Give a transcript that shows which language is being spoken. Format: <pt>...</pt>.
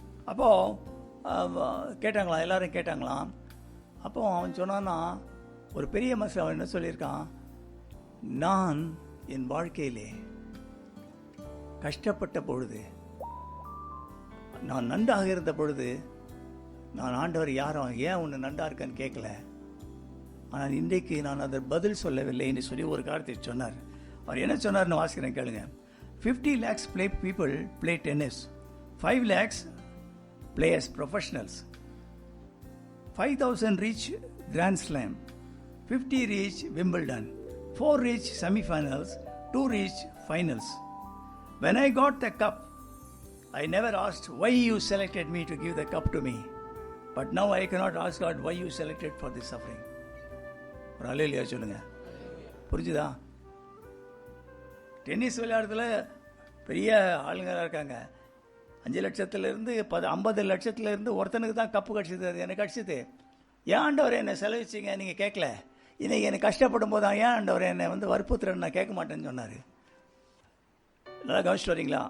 <ta>அப்போது கேட்டாங்களாம், எல்லோரும் கேட்டாங்களாம். அப்போது அவன் சொன்னான்னா, ஒரு பெரிய மனுஷன் அவன் என்ன சொல்லியிருக்கான், நான் என் வாழ்க்கையிலே கஷ்டப்பட்ட பொழுது, நான் நன்றாக இருந்த பொழுது, நான் ஆண்டவர் யாரும் ஏன் உன்னை நன்றா இருக்கன்னு கேட்கல, ஆனால் இன்றைக்கு நான் அதை பதில் சொல்லவில்லை என்று சொல்லி ஒரு காரியத்தை சொன்னார். அவர் என்ன சொன்னார்னு வாசிக்கிறேன் கேளுங்க.</ta> <en>50 lakhs people play tennis, 5 lakhs play as professionals, 5,000 reach Grand Slam, 50 reach Wimbledon, 4 reach semi-finals, 2 reach finals. When I got the cup, I never asked why you selected me to give the cup to me, but now I cannot ask God why you selected for this suffering.</en> <ta>ஒரு அல்லேலூயா சொல்லுங்க. புரிஞ்சுதா? Tennis விளையாடுறதுல பெரிய ஆளுங்களாக இருக்காங்க. 5 லட்சத்துலேருந்து 50 லட்சத்துலேருந்து ஒருத்தனுக்கு தான் cup கிடச்சிது. அது எனக்கு கிடச்சிது. ஏன் ஆண்டவர் என்னை செலவிச்சிங்க நீங்கள் கேட்கல. இன்றைக்கி எனக்கு கஷ்டப்படும் போது தான் ஏன் ஆண்டவர் என்னை வற்புறுத்துறேன்னு நான் கேட்க மாட்டேன்னு சொன்னார். நல்லா கவனிச்சுட்டு வரீங்களா?</ta>